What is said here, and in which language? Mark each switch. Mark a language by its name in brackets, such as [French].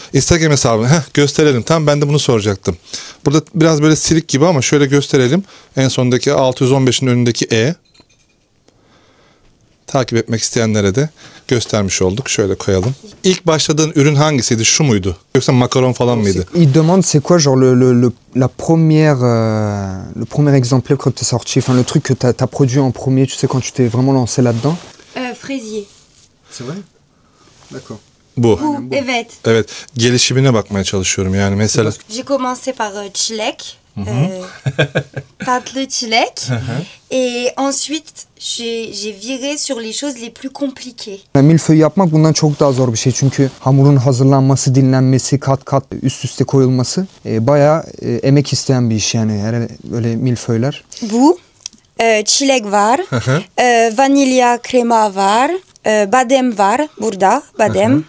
[Turkish] Instagram hesabını gösterelim. Tam ben de bunu soracaktım. Burada biraz böyle silik gibi ama şöyle gösterelim. En sondaki 615'in önündeki E. Takip etmek isteyenlere de göstermiş olduk. Şöyle koyalım. İlk başladığın ürün hangisiydi? Şu muydu? Yoksa makaron falan mıydı? [French] Il demande c'est quoi genre la première le premier exemplaire que tu as sorti, enfin le truc que tu as produit en premier, tu sais quand tu t'es vraiment lancé là-dedans. Fraisier. C'est vrai? D'accord. [Turkish] Bu. Bu, evet. Evet. Gelişimine bakmaya çalışıyorum yani mesela. [French] J'ai commencé par çilek. [Turkish] Tatlı çilek. [French] Et ensuite, j'ai viré sur les choses les plus compliquées. [Turkish] Yani milföy yapmak bundan çok daha zor bir şey çünkü hamurun hazırlanması, dinlenmesi, kat kat üst üste koyulması bayağı emek isteyen bir iş yani. Yani böyle milföyler. Bu, çilek var, vanilya krema var, badem var burada, badem.